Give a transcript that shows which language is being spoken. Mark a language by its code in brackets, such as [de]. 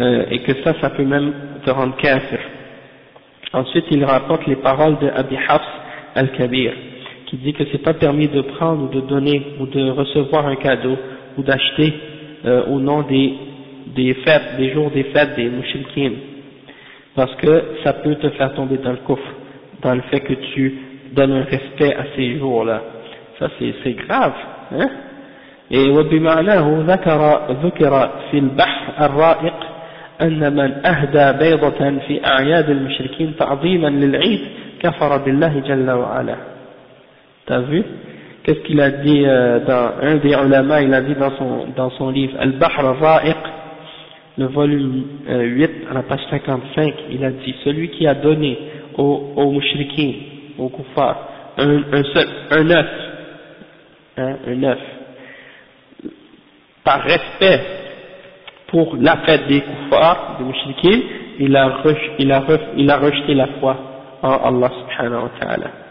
[fr] Et que ça peut même te rendre kafir. Ensuite, il rapporte les paroles de Abi Hafs al-Kabir, qui dit que c'est pas permis de prendre ou de donner ou de recevoir un cadeau ou d'acheter au nom des fêtes, des jours des fêtes des mouchriquines. Parce que ça peut te faire tomber dans le coffre, dans le fait que tu donnes un respect à ces jours-là. Ça, c'est grave, hein. [ar] Et وبمعناه ذكر في البحر الرائق أن من أهدى بيضة في أعياد المشركين تعظيما للعيد كفر بالله جل وعلا. [fr] T'as vu qu'est-ce qu'il a dit dans un des ulama, il a dit dans son livre Al-Bahr al-Ra'iq, le volume 8 à la page 55, il a dit: celui qui a donné aux mushrikin, aux kuffar, un œuf par respect pour la fête des kuffar, des mushrikin, il a rejeté la foi en Allah subhanahu wa ta'ala.